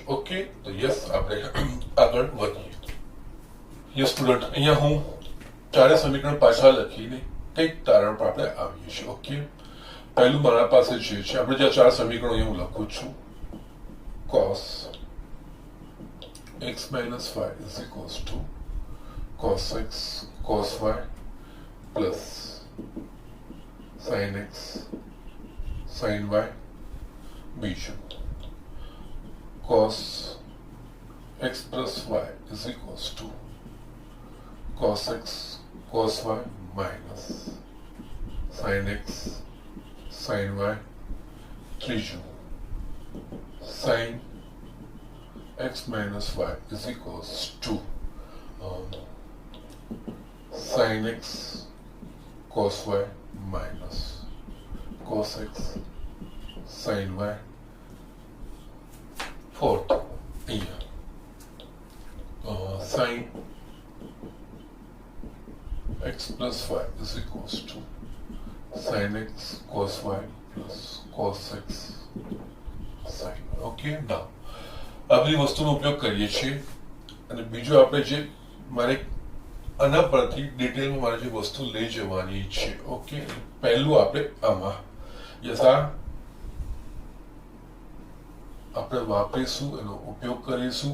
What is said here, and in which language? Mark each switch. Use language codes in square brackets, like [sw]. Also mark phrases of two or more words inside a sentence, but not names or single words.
[gu] ઓકે, તો યસ આપણે આગળ વધીએ. [en] Yes student, [gu] અહીંયા હું ચારે સમીકરણ પાછા લખીને કંઈક તારણ પર આપણે આવીએ છીએ. ઓકે, પહેલું મારા પાસે જે છે આપણે જે ચાર સમીકરણો હું લખું છું, [en] cos x minus y is equals to cos x cos y plus sin x sin y. બીજું cos x plus y is equals to cos x cos y minus sin x sin y. ત્રીજું sin x minus y is equals to sin x cos y minus cos x sin y. Fourth, here sin x plus y is equals to sin x cos y plus cos x sin y. Okay, now [gu] આ બધી વસ્તુનો ઉપયોગ કરીએ છીએ અને બીજું આપણે જે મારે આના પરથી ડિટેલમાં મારે જે વસ્તુ લઈ જવાની છે. ઓકે, પહેલું આપણે આમાં યસ આપણે વાપરીશું, એનો ઉપયોગ કરીશું.